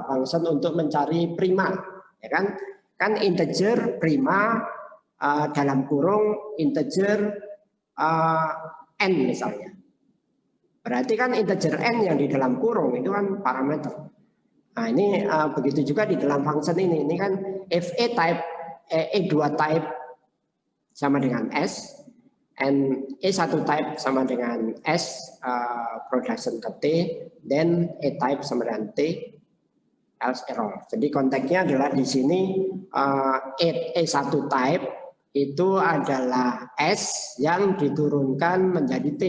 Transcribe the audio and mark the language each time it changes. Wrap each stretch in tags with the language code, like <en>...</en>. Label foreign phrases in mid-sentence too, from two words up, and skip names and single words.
<id>Function untuk mencari prima, ya kan? Kan integer prima dalam kurung integer n misalnya. Berarti kan integer n yang di dalam kurung itu kan parameter. Nah ini begitu juga di dalam function ini. Ini kan</id> <en>if A type, E2 type</en> <id>sama dengan S,</id> <en>and E1 type</en> <id>sama dengan</id> <en>S production ke T, then A type</en> <id>sama dengan</id> <en>T, else error.</en> <id>Jadi konteksnya adalah di sini</id> <en>E1 type</en> <id>itu adalah S yang diturunkan menjadi T.</id>